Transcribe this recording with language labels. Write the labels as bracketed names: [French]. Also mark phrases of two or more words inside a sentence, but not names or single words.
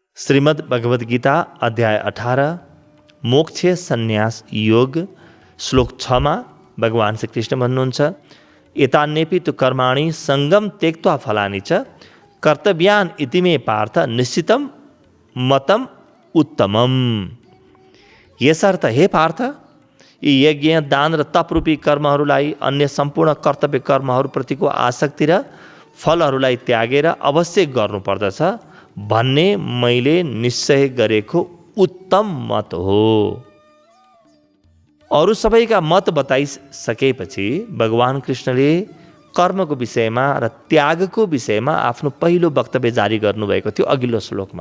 [Sanskrit] श्रीमद् भगवद गीता अध्याय 18 मोक्ष सन्यास योग श्लोक 6 [Nepali] भगवान श्री कृष्ण भन्नुहुन्छ [Sanskrit] एतान्यपि तु कर्माणि सङ्गम त्यक्त्वा फलानि च कर्तव्यान इति मे पार्थ निश्चितम मतम उत्तमम। [Nepali] यसर्थ हे पार्थ, यी यज्ञ दान र तपरूपी कर्महरूलाई अन्य सम्पूर्ण कर्तव्य कर्महरूप्रतिको आसक्ति र फलहरूलाई त्यागेर अवश्य गर्नुपर्दछ भन्ने मैले निश्चय गरेको उत्तम मत हो। अरू सबैका मत बताइसकेपछि भगवान कृष्णले कर्मको विषयमा र त्यागको विषयमा आफ्नो पहिलो वक्तव्य जारी गर्नुभएको थियो अघिल्लो श्लोकमा।